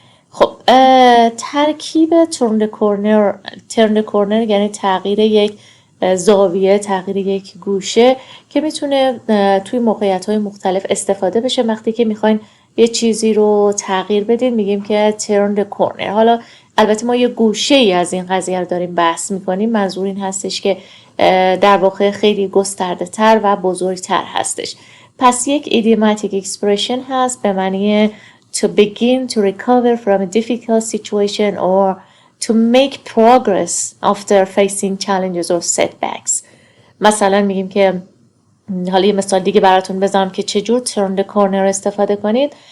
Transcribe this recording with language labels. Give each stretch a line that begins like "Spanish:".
Persian: خب ترکیب ترن کورنر یعنی تغییر یک زاویه، تغییر یک گوشه که میتونه توی موقعیت‌های مختلف استفاده بشه. وقتی که میخواین یه چیزی رو تغییر بدین میگیم که
English: turn the corner.
Persian: حالا البته ما یه گوشه ای از این قضیه رو داریم بحث میکنیم، منظور این هستش که در واقع خیلی گسترده تر و بزرگتر هستش. پس یک
English: idiomatic expression
Persian: هست به معنی
English: to begin to recover from a difficult situation or to make progress after facing challenges or setbacks.
Persian: مثلا میگیم که حالا یه مثال دیگه براتون بزنم که چجور
English: turn the corner
Persian: استفاده کنید.